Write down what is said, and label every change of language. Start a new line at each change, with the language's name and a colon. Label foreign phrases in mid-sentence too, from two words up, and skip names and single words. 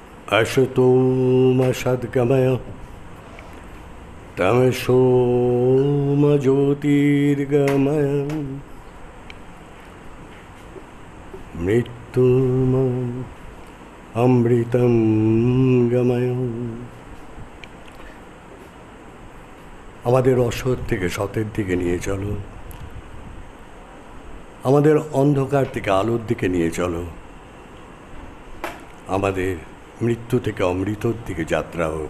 Sanskrit: असतो मा सद्गमय तमसो मा ज्योतिर्गमय मृत्युर्मा अमृतं गमय।
Bangla: আমাদের অসৎ থেকে সতের দিকে নিয়ে চলো, আমাদের অন্ধকার থেকে আলোর দিকে নিয়ে চলো, আমাদের মৃত্যু থেকে অমৃতর দিকে যাত্রা হোক।